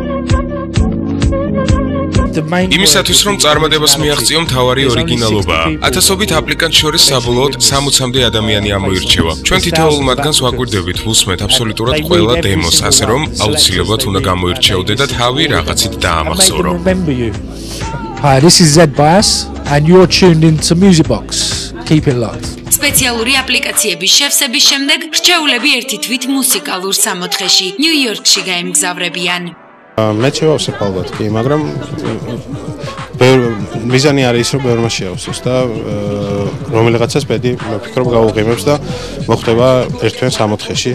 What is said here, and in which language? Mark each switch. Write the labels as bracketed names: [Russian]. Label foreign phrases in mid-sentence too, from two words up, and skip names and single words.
[Georgian] იმისათვის რომ წარმატებას მიაღწიო მთავარი ორიგინალობა. ათასობით აპლიკანტ შორის საბოლოოდ 60-მდე ადამიანი ამოირჩევა. ჩვენ თითოეულ მათგანს ვაკვირდებით ვუსმენთ აბსოლუტურად ყველა დემოს, ასე რომ აუცილებლად უნდა გამოირჩეოდე და თავი რაღაცით დაამახსოვრო. [English] Hi, this is Zed Bias and you're tuned into Music Box. Keep it locked. [Georgian] სპეციალური აპლიკაციების შევსების შემდეგ რჩეულები ერთი თვით მუსიკალურ სამოთხეში ნიუ-იორკში გაემგზავრებიან. მე შევავსებ ალბათ კი, მაგრამ მიზანი არის რომ ბევრმა შეავსოს და რომელიღაცას პედი მიფიქრობ გავუღიმებს და მოხდება ერთვენ სამოთხეში.